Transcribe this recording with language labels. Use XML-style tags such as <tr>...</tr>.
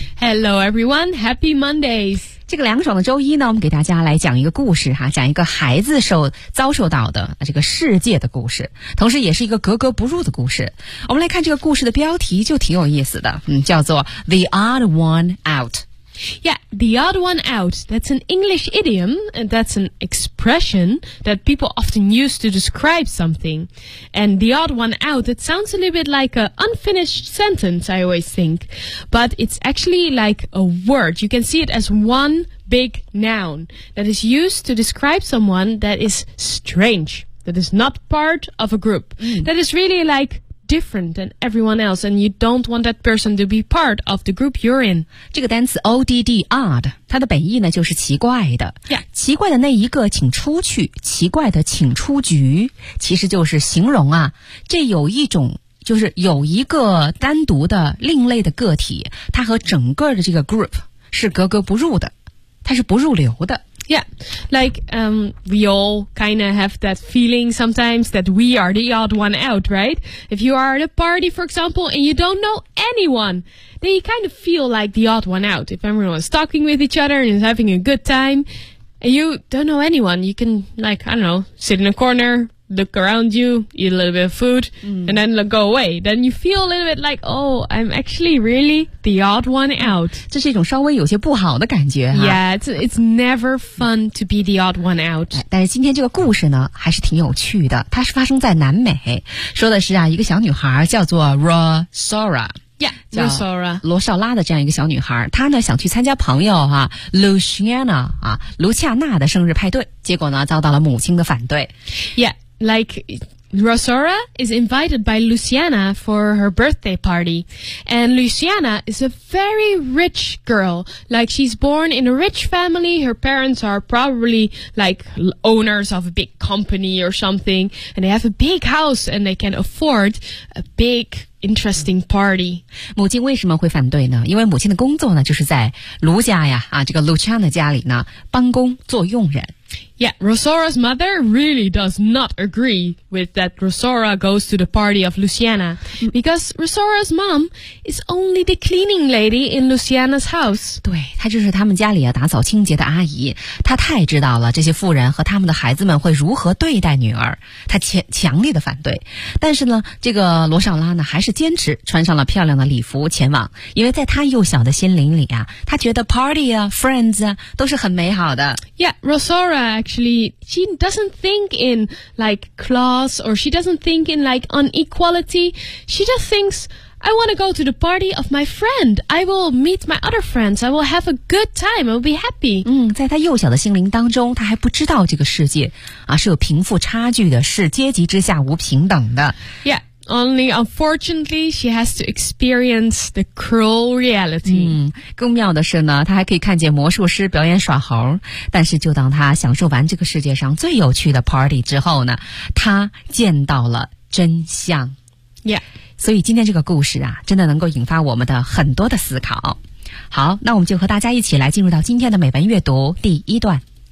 <en>Hello everyone, Happy Mondays。</en> <zh>这个凉爽的周一呢，我们给大家来讲一个故事哈，讲一个孩子遭受到的这个世界的故事，同时也是一个格格不入的故事。我们来看这个故事的标题就挺有意思的，叫做</zh> <en>The Odd One Out。 Yeah, the odd one out, that's an English idiom, and that's an expression that people often use to describe something. And the odd one out, it sounds a little bit like an unfinished sentence, I always think. But it's actually like a word. You can see it as one big noun that is used to describe someone that is strange, that is not part of a group, that is really like... different than everyone else, and you don't want that person to be part of the group you're in.</en> <zh>这个单词 odd, odd, 它的本意呢就是奇怪的。</zh> <en>Yeah.</en> <zh>奇怪的那一个请出去，奇怪的请出局，其实就是形容啊，这有一种就是有一个单独的另类的个体，它和整个的这个 group 是格格不入的，它是不入流的。</zh> <en>Yeah, like, we all kind of have that feeling sometimes that we are the odd one out, right? If you are at a party, for example, and you don't know anyone, then you kind of feel like the odd one out. If everyone is talking with each other and is having a good time, and you don't know anyone, you can, like, I don't know, sit in a corner... look around you, eat a little bit of food, and then go away. Then you feel a little bit like, oh, I'm actually really the odd one out.</en> <zh>这是一种稍微有些不好的感觉。</zh> <en>Yeah, it's never fun to be the odd one out.</en> <zh>但是今天这个故事呢还是挺有趣的。它是发生在南美。说的是啊，一个小女孩叫做 Rosora。</zh> <en>Yeah, Rosora.</en> <zh>罗少拉的这样一个小女孩，她呢想去参加朋友啊 Luciana, 啊卢恰娜的生日派对，结果呢遭到了母亲的反对。</zh> <en>Yeah. Like, Rosora is invited by Luciana for her birthday party. And Luciana is a very rich girl. Like, she's born in a rich family. Her parents are probably, like, owners of a big company or something. And they have a big house and they can afford a big, interesting party.</en> <zh>母亲为什么会反对呢？因为母亲的工作呢，就是在卢家呀，啊，这个 Luciana 家里呢，帮工做佣人。</zh> <en>Yeah, Rosora's mother really does not agree with that Rosora goes to the party of Luciana. Because Rosora's mom is only the cleaning lady in Luciana's house.</en> <zh>对，她就是他们家里打扫清洁的阿姨。她太知道了这些妇人和他们的孩子们会如何对待女儿。她强烈的反对。但是呢，这个罗少拉呢，还是坚持穿上了漂亮的礼服前往。因为在她幼小的心灵里啊，她觉得 party 啊 ,friends 啊都是很美好的。</zh> <en>Yeah, Rosora,Actually, she doesn't think in like class or she doesn't think in like inequality. She just thinks, I want to go to the party of my friend. I will meet my other friends. I will have a good time. I will be happy.</en> <zh>在她幼小的心灵当中，她还不知道这个世界啊是有贫富差距的，是阶级之下无平等的。</zh> <en>Yeah. Only unfortunately, she has to experience the cruel reality.</en> <zh>更妙的是呢，她还可以看见魔术师表演耍猴。但是就当她享受完这个世界上最有趣的 party 之后呢，她见到了真相。 Yeah. 所以今天这个故事啊，真的能够引发我们的很多的思考。好，那我们就和大家一起来进入到今天的美文阅读第一段。</zh>